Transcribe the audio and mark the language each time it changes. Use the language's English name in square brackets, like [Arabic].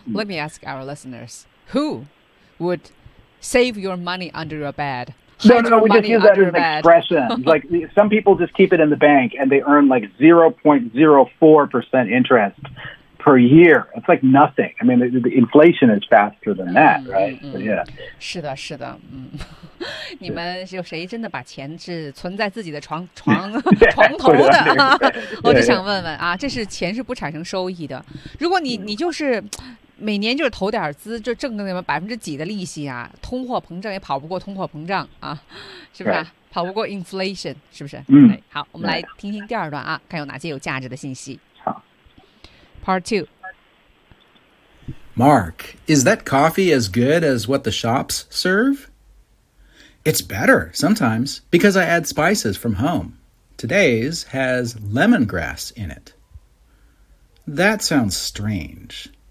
[English] Let me ask our listeners, who would save your money under your bed? No, we just use that as an expression. Like, some people just keep it in the bank and they earn like 0.04% interest per year. It's like nothing. I mean, the inflation is faster than that, right? But, yeah. [Chinese] 是的，是的。你们有谁真的把钱是存在自己的床头的？我就想问问啊，这是钱是不产生收益的。如果你就是。每年就是投点资，就挣个那么几%的利息啊！通货膨胀也跑不过通货膨胀啊，是不是、啊？ [English] Right. [Chinese] 跑不过 inflation， 是不是？嗯、mm. ，好，我们来听听第二段啊， right. 看有哪些有价值的信息。好 [English] ，Part Two。 Mark, is that coffee as good as what the shops serve? It's better sometimes because I add spices from home. Today's has lemongrass in it. That sounds strange.